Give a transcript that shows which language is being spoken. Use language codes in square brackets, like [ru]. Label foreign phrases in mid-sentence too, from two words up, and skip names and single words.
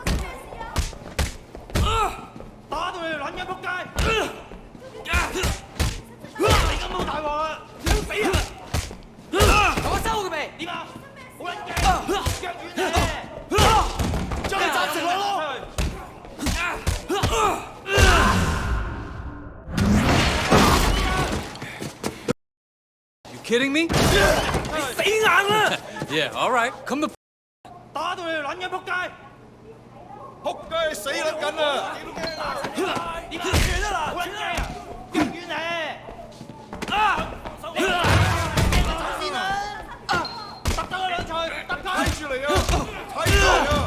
[yue] 打到你條撚樣仆街！你咁好大鑊啊！想死啊！我收佢未？點啊？好撚驚！腳軟啊！將你斬成兩咯！ [en] You kidding me? [yue] 你死硬啦！ [en] Yeah, all right. Come the [yue] 打到你條撚樣仆街！仆街死撚緊啊！點啊？斷啊嗱！好撚驚啊！腳軟咧！你走先啦！揼得佢兩錘，揼佢！睇住嚟啊！睇住嚟啊！